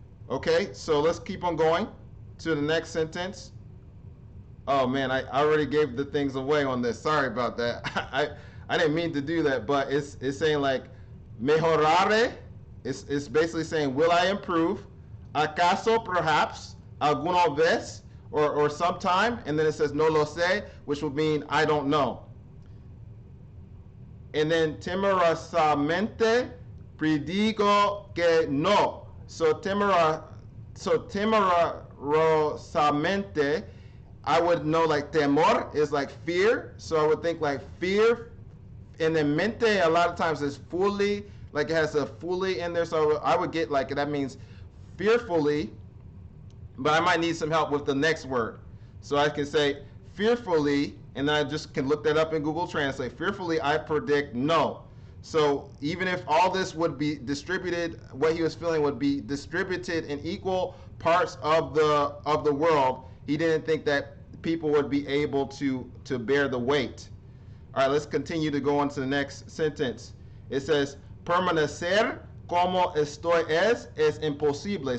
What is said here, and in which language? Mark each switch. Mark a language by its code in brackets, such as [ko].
[en] Okay, so let's keep on going to the next sentence. Oh man, I already gave the things away on this. Sorry about that. I didn't mean to do that, but it's saying like mejorare. It's basically saying, will I improve? [es] ¿Acaso [en] perhaps [es] alguna vez [en] or sometime? And then it says [es] no lo sé, [en] which would mean I don't know. And then [es] temerosamente predigo que no. [en] So temerosamente, I would know like temor is like fear. So I would think like fear. And then mente a lot of times is fully, like it has a fully in there. So I would get like, that means fearfully, but I might need some help with the next word. So I can say fearfully, and then I just can look that up in Google Translate. Fearfully, I predict no. So even if all this would be distributed, what he was feeling would be distributed in equal parts of the world, he didn't think that people would be able to bear the weight. All right, let's continue to go on to the next sentence. It says, permanecer [es] como estoy es imposible.